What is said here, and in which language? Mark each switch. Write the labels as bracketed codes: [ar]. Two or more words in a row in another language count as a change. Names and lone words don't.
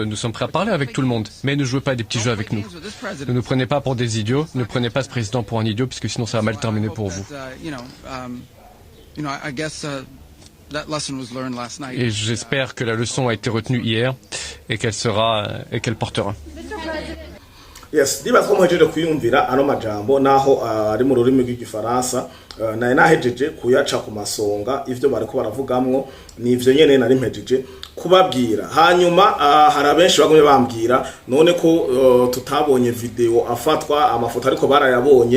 [fr] Nous sommes prêts à parler avec tout le monde. Mais ne jouez pas des petits jeux avec nous. Ne nous prenez pas pour des idiots. Ne prenez pas ce président pour un idiot, puisque sinon ça va mal terminer pour vous. Et j'espère que la leçon a été retenue hier et qu'elle portera. [rn] Yes, ndibaza ko muhejeje kuyumvira ano majambo naho ari mu rurimi rw'igifaransa, naye nahejeje kuyaca ku masonga ivyo bariko baravugamwo nivyo nyene nari mpejeje kubabwira. Hanyuma hari abenshi bagumye bambwira none ko tutabonye video afatwa amafoto ariko barayabonye.